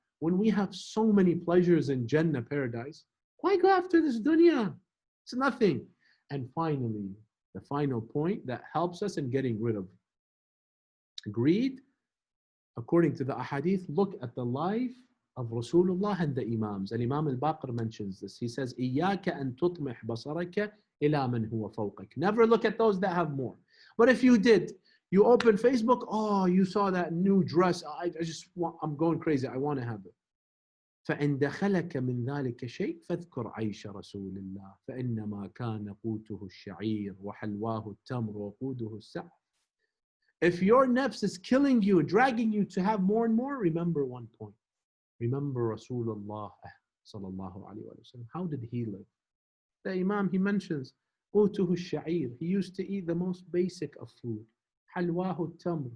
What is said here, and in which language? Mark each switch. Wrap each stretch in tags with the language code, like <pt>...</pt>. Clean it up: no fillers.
<en>When we have so many pleasures in Jannah, paradise, why go after this dunya? It's nothing. And finally, the final point that helps us in getting rid of greed. According to the ahadith, look at the life of Rasulullah and the Imams. And Imam al-Baqir mentions this. He says,</en> <ar>إِيَّاكَ أَن تُطْمِحْ بَصَرَكَ إِلَى مَنْ هُوَ فَوْقَكَ.</ar> <en>Never look at those that have more. But if you did, you open Facebook, oh, you saw that new dress. I'm going crazy. I want to have it.</en> <ar>فإن دخلك من ذلك شيء فاذكر عيش رسول الله فإنما كان قوته الشعير وحلواه التمر وقوده السعف.</ar> <en>If your nafs is killing you, dragging you to have more and more, remember one point. Remember Rasulullah sallallahu alayhi wa sallam. How did he live? The Imam, he mentions</en> <ar>قوته الشعير.</ar> <en>He used to eat the most basic of food.</en> <ar>حلواه التمر.</ar>